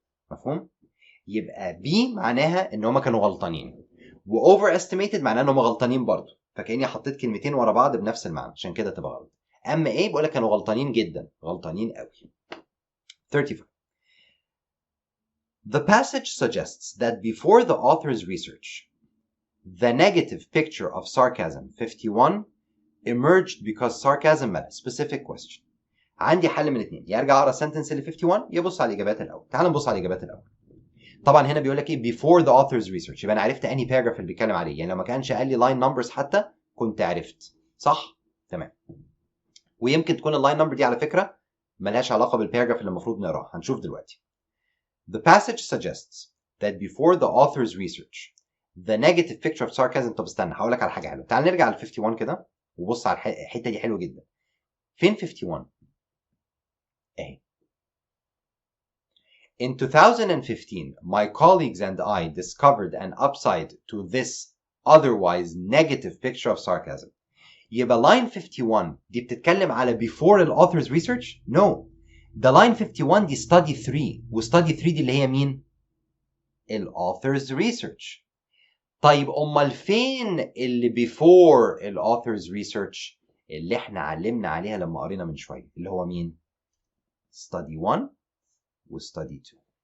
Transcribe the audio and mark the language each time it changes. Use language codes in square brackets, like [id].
[ar] مفهوم؟ يبقى B معناها إن هما كانوا غلطانين، و overestimated معناها إن هما غلطانين برضه، فكأني حطيت كلمتين ورا بعض بنفس المعنى عشان كده تبقى غلط. أما A بقول لك كانوا غلطانين جدا، غلطانين قوي. 35. [en] The passage suggests that before the author's research, the negative picture of sarcasm 51 emerged because sarcasm met a specific question. [ar] عندي حل من اتنين، يا ارجع اقرا السنتنس اللي 51 يا ابص على الاجابات الاول. تعال نبص على الاجابات الاول. طبعا هنا بيقول لك ايه [en] before the author's research، [ar] يبقى انا عرفت انهي باراجراف اللي بيتكلم عليه، يعني لو ما كانش قال لي لاين نمبرز حتى كنت عرفت، صح؟ تمام. ويمكن تكون اللاين نمبر دي على فكره ملهاش علاقه بالباراجراف اللي المفروض نقراه، هنشوف دلوقتي. [en] The passage suggests that before the author's research, the negative picture of sarcasm. [ar] طب استنى هقول لك على حاجه حلوه، تعال نرجع ل 51 كده وبص على الحته دي حلوه جدا. فين 51؟ اهي. [en] In 2015, my colleagues and I discovered an upside to this otherwise negative picture of sarcasm. يبقى line 51 [ar] دي بتتكلم على [en] before the author's research؟ No. [ar] ده line 51 دي study 3، و study 3 دي اللي هي مين؟ ال author's research. طيب أمال فين اللي before ال author's research اللي احنا علمنا عليها لما قرينا من شوية، اللي هو مين؟ study 1 و study 2.